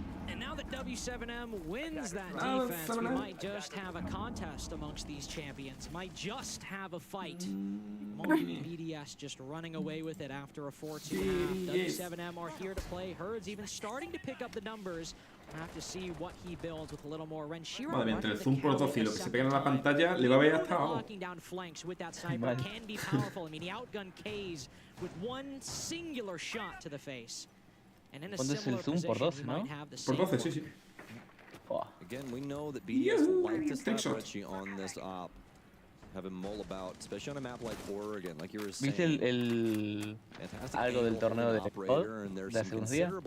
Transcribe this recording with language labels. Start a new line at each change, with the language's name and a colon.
English: And now that W7M wins that defense, we might just have a contest amongst these champions. Might just have a fight. BDS just running away with it after a 4-2 half. W7M are here to play. Herd's even starting to pick up the numbers. We'll have to see what he builds with a little more.
Spanish: Madre mía, entre el zoom por 12 y lo que se pega en la pantalla, le va a ver hasta abajo.
English: Can be powerful. I mean, he outgunned K's with one singular shot to the face.
Spanish: ¿Cuándo es el zoom? Por 12, ¿no? Por 12, sí.
English: Again, we know that BDS like to strategy on this op. Have him mull about, especially on a map like Oregon, like you were saying.
Spanish: ¿Viste algo del torneo de COD de hace unos días?